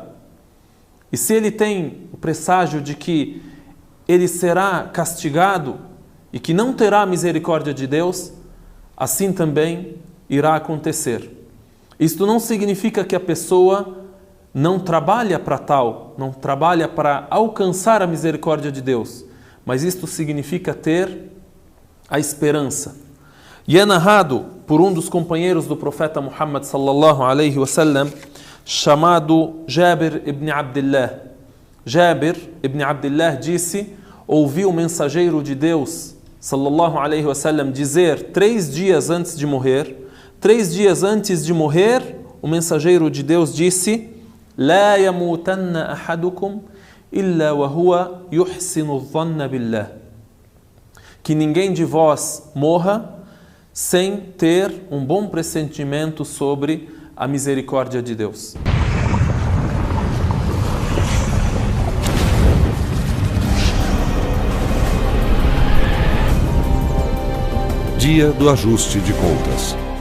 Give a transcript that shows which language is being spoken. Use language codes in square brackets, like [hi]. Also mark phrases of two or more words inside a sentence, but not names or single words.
[pt] E se ele tem o presságio de que ele será castigado e que não terá misericórdia de Deus, assim também irá acontecer. Isto não significa que a pessoa não trabalha para tal, não trabalha para alcançar a misericórdia de Deus, mas isto significa ter a esperança. E é narrado por um dos companheiros do profeta Muhammad [ar] صلى الله عليه وسلم, [pt] chamado Jabir ibn Abdullah. Jabir ibn Abdullah disse: ouvi o mensageiro de Deus [ar] صلى الله عليه وسلم [pt] dizer 3 dias antes de morrer, 3 dias antes de morrer, o mensageiro de Deus disse: [ar] لا يموتن أحدكم إلا وهو يحسن الظن بالله. [pt] Que ninguém de vós morra sem ter um bom pressentimento sobre a misericórdia de Deus. Dia do ajuste de contas.